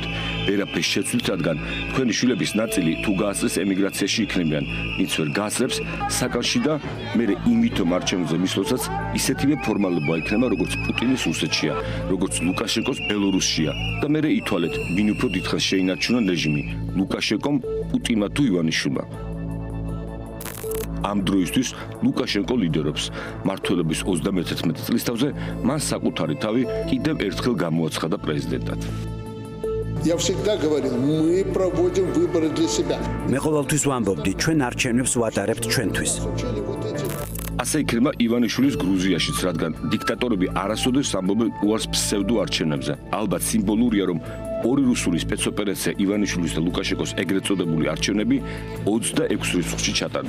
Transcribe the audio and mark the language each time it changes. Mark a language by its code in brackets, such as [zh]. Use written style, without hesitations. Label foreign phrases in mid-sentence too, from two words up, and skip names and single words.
[ka] ვერაფერს შეცვლით, რადგან თქვენი შვილების ნაწილი თუ გაასწრეს ემიგრაციაში იქნებიან, ვინც ვერ გაასწრებს საკანში და მე იმითომ არჩევნებზე მისვლასაც ისეთივე ფორმალობა იქნება, როგორც პუტინის რუსეთშია, როგორც ლუკაშენკოს ბელორუსშია და მე ითვალეთ, ვინ უფრო დიდხანს შეინარჩუნა რეჟიმი, ლუკაშენკომ, პუტინმა თუ ივანიშვილმა. ამ დროისთვის ლუკაშენკო ლიდერობს. მმართველობის 31 წლის თავზე მან საკუთარი თავი კიდევ ერთხელ გამოაცხადა პრეზიდენტად. [ru] Я всегда говорил, мы проводим выборы для себя. [ka] მე ყოველთვის ვამბობდი, ჩვენ არჩევნებს ვატარებთ ჩვენთვის. ასე იქნება ივანიშვილის გრუზიაშიც, რადგან დიქტატორები არასოდეს ამბობენ უარს ფსევდო არჩევნებზე. ალბათ სიმბოლურია, რომ ორი რუსული სპეცოპერაცია ივანიშვილის და ლუკაშენკოს ეგრეთ წოდებული არჩევნები 26 რიცხვში ჩატარდა.